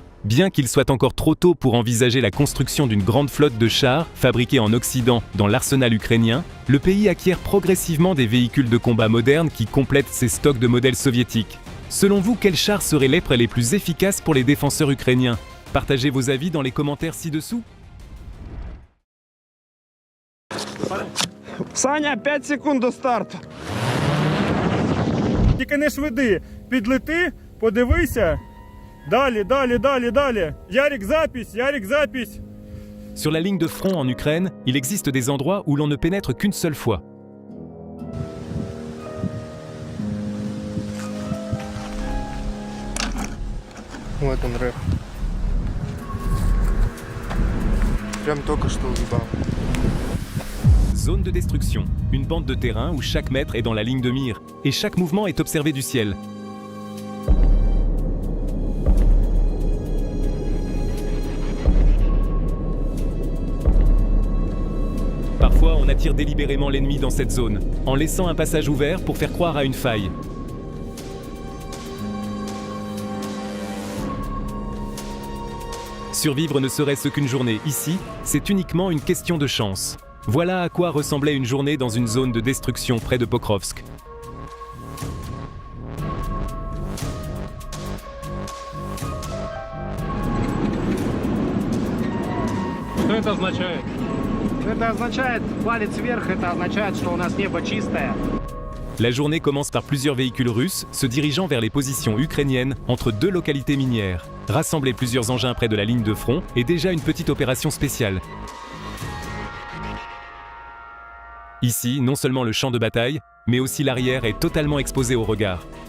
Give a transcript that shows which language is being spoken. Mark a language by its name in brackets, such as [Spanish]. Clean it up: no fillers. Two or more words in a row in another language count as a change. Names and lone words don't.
[French] Bien qu'il soit encore trop tôt pour envisager la construction d'une grande flotte de chars fabriqués en Occident dans l'arsenal ukrainien, le pays acquiert progressivement des véhicules de combat modernes qui complètent ses stocks de modèles soviétiques. Selon vous, quels chars seraient les plus efficaces pour les défenseurs ukrainiens? Partagez vos avis dans les commentaires ci-dessous. [Ukrainian] Саня, 5 секунд до старту. Тільки не швиди, підлети, подивися. Далі. Ярик, запись. [French] Sur la ligne de front en Ukraine, il existe des endroits où l'on ne pénètre qu'une seule fois. [Russian] Вот он рэп. Прям только что уебал. [French] Zone de destruction, une bande de terrain où chaque mètre est dans la ligne de mire, et chaque mouvement est observé du ciel. Parfois, on attire délibérément l'ennemi dans cette zone, en laissant un passage ouvert pour faire croire à une faille. Survivre ne serait-ce qu'une journée ici, c'est uniquement une question de chance. Voilà à quoi ressemblait une journée dans une zone de destruction près de Pokrovsk. [Russian] Что это означает? Это означает, палец вверх, это означает, что у нас небо чистое. [French] La journée commence par plusieurs véhicules russes se dirigeant vers les positions ukrainiennes entre deux localités minières. Rassembler plusieurs engins près de la ligne de front est déjà une petite opération spéciale. Ici, non seulement le champ de bataille, mais aussi l'arrière est totalement exposé au regard.